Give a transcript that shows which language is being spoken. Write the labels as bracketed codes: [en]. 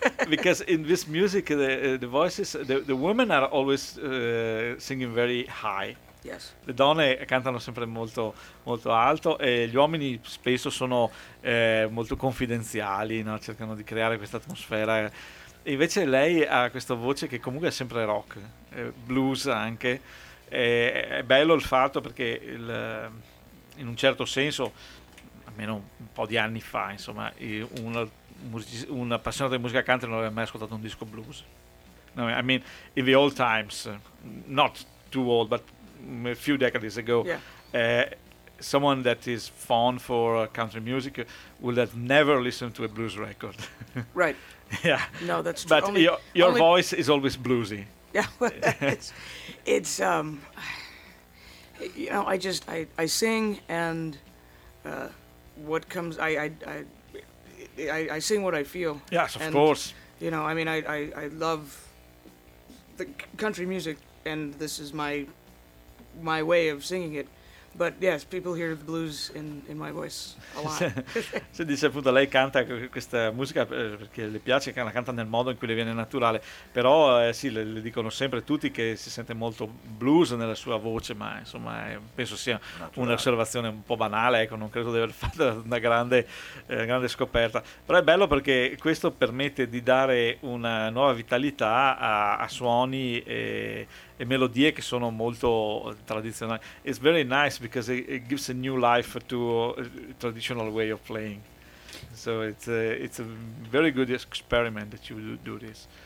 [en] Because in this music the voices, the women are always singing very high. Yes. [it] Le donne cantano sempre molto, molto alto, e gli uomini spesso sono molto confidenziali, no? Cercano di creare questa atmosfera. E invece lei ha questa voce che comunque è sempre rock, blues anche. È bello il fatto, perché in un certo senso, almeno un po' di anni fa, insomma, un appassionato di musica country non aveva mai ascoltato un disco blues. [en] No, I mean, in the old times, not too old, but a few decades ago, someone that is fond for country music would have never listened to a blues record. Right. Yeah. No, that's true. But your voice is always bluesy. Yeah. it's you know, I sing, and what comes, I sing what I feel. Yes, of and, course. You know, I mean, I love the country music, and this is my way of singing it, but yes, people hear the blues in my voice a lot. [it] Si dice, appunto, lei canta questa musica perché le piace, che la canta nel modo in cui le viene naturale, però sì, le dicono sempre tutti che si sente molto blues nella sua voce, ma insomma penso sia naturale. Un'osservazione un po' banale, ecco, non credo di aver fatto una grande scoperta, però è bello perché questo permette di dare una nuova vitalità a suoni e melodie che sono molto tradizionali. [en] It's very nice because it gives a new life to a traditional way of playing. So it's a very good experiment that you do this.